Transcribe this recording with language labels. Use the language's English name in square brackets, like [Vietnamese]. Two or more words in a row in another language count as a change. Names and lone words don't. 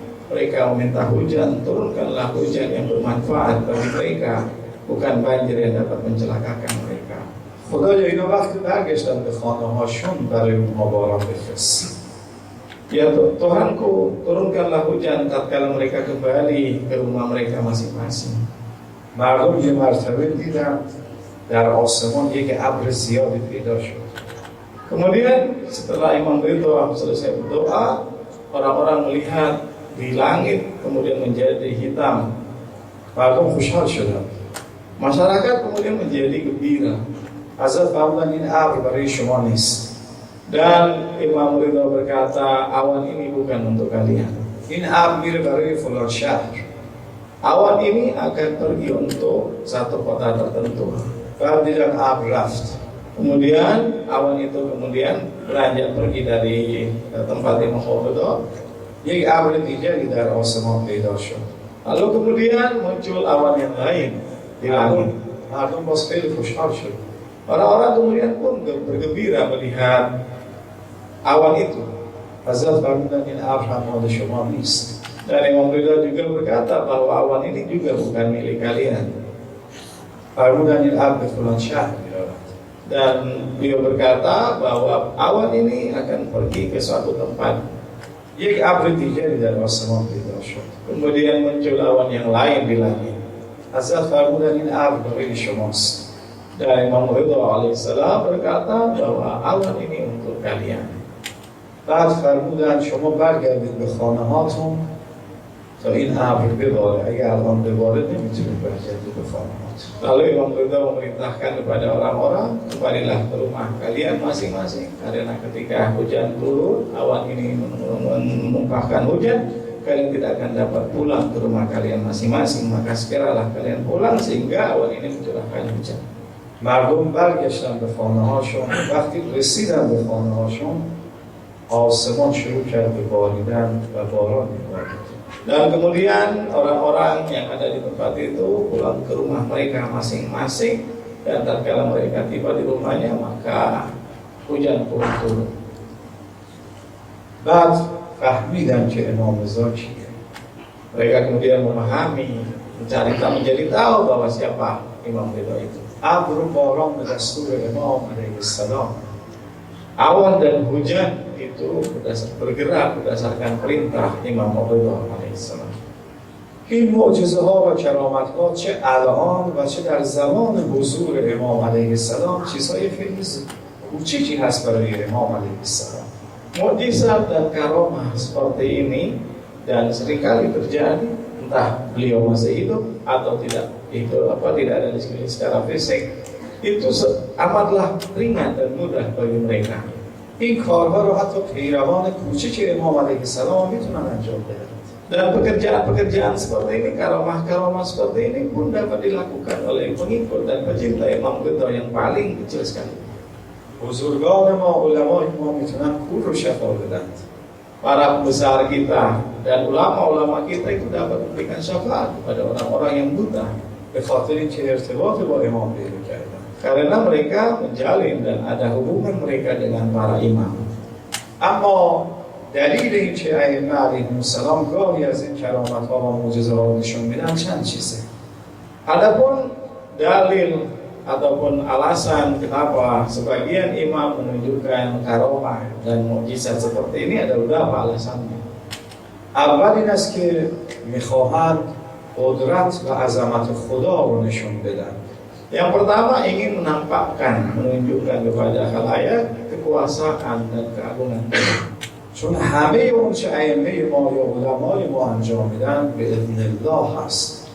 [Indonesian] Mereka meminta hujan, turunkanlah hujan yang bermanfaat bagi mereka, bukan banjir yang dapat mencelakakan mereka. [Persian] خدایا اینا وقتی برگشتن به خانه هاشون برای اونها باران بفرست. [Indonesian] Ya Tuhanku, turunkanlah hujan tatkala mereka kembali ke rumah mereka masing-masing. [Persian] مردم یه مرتبه دیدن در آسمان یک ابر زیادی پیدا شد. [Indonesian] Kemudian setelah Imam Ridha selesai berdoa, orang-orang melihat di langit kemudian menjadi hitam. [Persian] مردم خوشحال شدن. [Indonesian] Masyarakat kemudian menjadi gembira. [Persian] حضرت فرمودن این ابر برای شما نیست. [Indonesian] Dan Imam Ridha berkata, awan ini bukan untuk kalian. [Persian] این ابر میره برای فلان شهر. [Indonesian] Awan ini akan pergi untuk satu kota tertentu. [Persian] بعد ابر رفت. [Indonesian] Kemudian awan itu beranjak pergi dari tempat Imam Ridha. [Persian] یک ابر دیگری در آسمان پیدا شد. [Indonesian] Lalu kemudian muncul awan yang lain di langit. [Persian] مردم باز خیلی خوشحال شد. [Indonesian] Orang-orang kemudian pun bergembira melihat awan itu. [Persian] حضرت فرمودند این ابر هم مال شما نیست. [Indonesian] Dan Imam Ridha juga berkata bahwa awan ini juga bukan milik kalian. [Persian] فرمودند این ابر به فلان شهر می‌رود. [Indonesian] Dan beliau berkata bahwa awan ini akan pergi ke suatu tempat. [Persian] یک ابر دیگری در آسمان پیدا شد. [Indonesian] Kemudian muncul awan yang lain di langit. [Persian] حضرت فرمودند این ابر برای شماست. [Indonesian] Dan Imam Ridha alaihissalam berkata bahwa awan ini untuk kalian. [Persian] بعد فرمودند شما برگردید به خانه هاتون تا این ابر بباره. اگر الان بباره نمیتونید برگردید به خانه هاتون. [Indonesian] Lalu Imam Ridha memerintahkan kepada orang-orang, kembalilah ke rumah kalian masing-masing, karena ketika hujan turun, awan ini menumpahkan hujan, kalian tidak akan dapat pulang ke rumah kalian masing-masing. Maka segeralah kalian pulang sehingga awan ini mencurahkan hujan. [Persian] مردم برگشتن به خانه هاشون. وقتی رسیدن به خانه هاشون آسمان شروع کرد به باریدن و باران می‌بارید. [Indonesian] Dan kemudian orang-orang yang ada di tempat itu pulang ke rumah mereka masing-masing, dan tatkala mereka tiba di rumahnya maka hujan pun turun. [Persian] بعد فهمیدن که امام رضا کیه. [Indonesian] Mereka kemudian memahami, menjadi tahu bahwa siapa Imam Ridha itu. [Persian] ابر و باران به دستور امام [Arabic] علیه السلام. [Indonesian] Awan dan hujan itu bergerak berdasarkan perintah Imam Ridha alaihissalam. [Persian] این معجزه ها و کرامت ها چه الان و چه در زمان حضور امام [Arabic] علیه السلام [Persian] چیزهای خیلی کوچیکی هست برای امام [Arabic] علیه السلام. [Indonesian] Mukjizat dan karamah seperti ini dan seringkali terjadi entah beliau masih hidup atau tidak ada di sekeliling secara fisik, itu amatlah ringan dan mudah bagi mereka. [Persian] این کارها رو حتی پیروان کوچیک امام [Arabic] علیه السلام [Persian] میتونن انجام بدن. [Indonesian] Dan pekerjaan-pekerjaan seperti ini, karamah-karamah seperti ini pun dapat dilakukan oleh pengikut dan pecinta Imam Ridha yang paling kecil sekali. [Persian] بزرگان ما علمای ما میتونن کور رو شفا بدن. [Indonesian] Para besar kita dan ulama-ulama kita itu dapat memberikan syafaat kepada orang-orang yang buta, [Persian] به خاطر اینکه ارتباط با امام پیدا کردن. [Indonesian] karena mereka menjalin dan ada hubungan mereka dengan para imam. [Persian] اما دلیل این که ائمه [Arabic] علیهم السلام [Persian] گاهی از این کرامت ها و معجزه ها نشون میدن چند چیزه. [Indonesian] Adapun dalil ataupun alasan kenapa sebagian imam menunjukkan karamah dan mukjizat seperti ini ada beberapa alasannya. [Persian] اول این است که میخواهند قدرت و عظمت خدا رو نشون بدن. [Indonesian] Yang pertama ingin menampakkan, menunjukkan kepada khalayak kekuasaan dan keagungan Tuhan. [Persian] چون همه اون چه ائمه ما یا علمای ما انجام میدن به [Arabic] اذن الله [Persian] هست.